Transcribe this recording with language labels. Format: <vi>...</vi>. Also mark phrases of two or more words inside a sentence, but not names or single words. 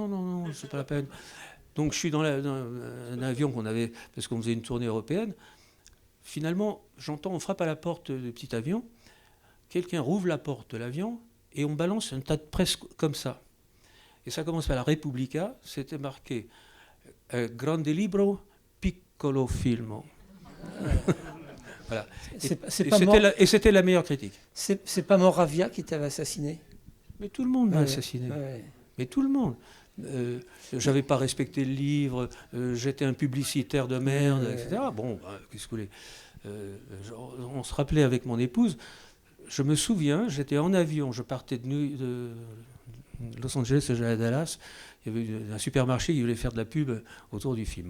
<fr>Non, c'est pas la peine. Donc je suis dans un avion qu'on avait, parce qu'on faisait une tournée européenne. Finalement, j'entends, on frappe à la porte du petit avion, quelqu'un rouvre la porte de l'avion et on balance un tas de presse comme ça. Et ça commence par la Repubblica, c'était marqué</fr> <it>Grande libro, piccolo filmo.</it> <fr>Voilà. Et c'était la meilleure critique. C'est pas Moravia qui t'avait assassiné? Mais tout le monde m'a assassiné. Ouais. Mais tout le monde. J'avais pas respecté le livre, j'étais un publicitaire de merde, etc. Bon, qu'est-ce que vous voulez, on se rappelait avec mon épouse, je me souviens, j'étais en avion, je partais de Los Angeles et j'allais à Dallas, il y avait un supermarché qui voulait faire de la pub autour du film.</fr>